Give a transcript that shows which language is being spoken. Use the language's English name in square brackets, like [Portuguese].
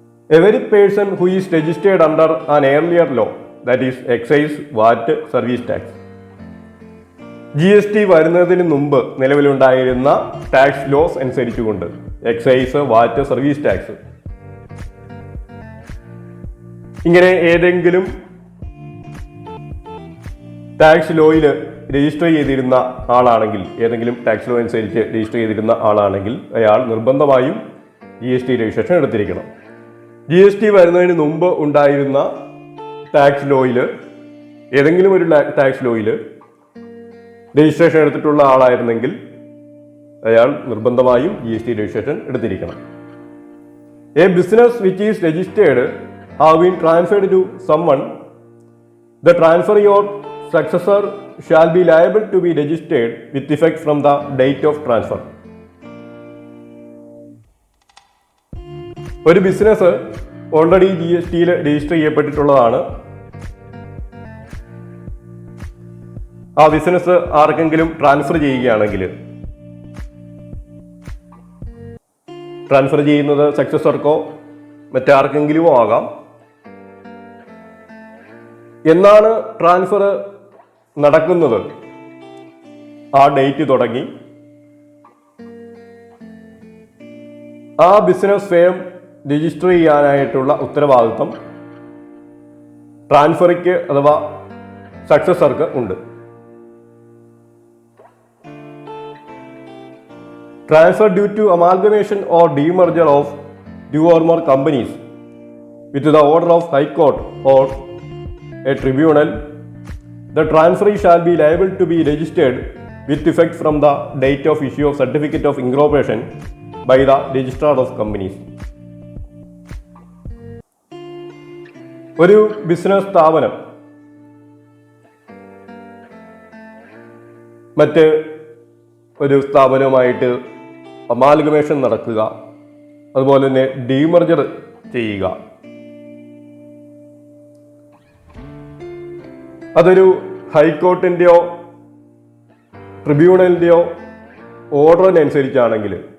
[English] Every person who is registered under an earlier law, that is excise, VAT, service tax. [Malayalam] GST വരുന്നതിന് മുമ്പ് നിലവിലുണ്ടായിരുന്ന tax loss അനുസരിച്ചുകൊണ്ട് excise, വാറ്റ്, service tax ഇങ്ങനെ ഏതെങ്കിലും tax ലോയിൽ register ചെയ്തിരുന്ന ആളാണെങ്കിൽ, ഏതെങ്കിലും ടാക്സ് ലോ അനുസരിച്ച് രജിസ്റ്റർ ചെയ്തിരുന്ന ആളാണെങ്കിൽ അയാൾ നിർബന്ധമായും GST രജിസ്ട്രേഷൻ എടുത്തിരിക്കണം. GST വരുന്നതിന് മുമ്പ് ഉണ്ടായിരുന്ന ടാക്സ് ലോയിൽ, ഏതെങ്കിലും ഒരു ടാക്സ് ലോയിൽ രജിസ്ട്രേഷൻ എടുത്തിട്ടുള്ള ആളായിരുന്നെങ്കിൽ അയാൾ നിർബന്ധമായും GST registration എടുത്തിരിക്കണം. [English] A business which is registered have been transferred to someone, the transferee or successor shall be liable to be registered with effect from the date of transfer. [Malayalam] ഒരു business already GSTയിൽ register ചെയ്യപ്പെട്ടിട്ടുള്ളതാണ്. ആ business ആർക്കെങ്കിലും transfer ചെയ്യുകയാണെങ്കിൽ, transfer ചെയ്യുന്നത് സക്സസർക്കോ മറ്റാർക്കെങ്കിലുമോ ആകാം. എന്നാണ് transfer നടക്കുന്നത് ആ date തുടങ്ങി ആ ബിസിനസ് സ്വയം രജിസ്റ്റർ ചെയ്യാനായിട്ടുള്ള ഉത്തരവാദിത്വം ട്രാൻസ്ഫറിക്ക് അഥവാ സക്സസർക്ക് ഉണ്ട്. [English] Transfer due to amalgamation or demerger of 2 or more companies with the order of High Court or a tribunal, the transferee shall be liable to be registered with effect from the date of issue of certificate of incorporation by the registrar of companies. [Malayalam] ഒരു business സ്ഥാപനം മറ്റ് ഒരു സ്ഥാപനവുമായിട്ട് amalgamation നടക്കുക, അതുപോലെ തന്നെ demerger ചെയ്യുക, അതൊരു ഹൈക്കോർട്ടിൻ്റെയോ ട്രിബ്യൂണലിൻ്റെയോ ഓർഡറിനനുസരിച്ചാണെങ്കിൽ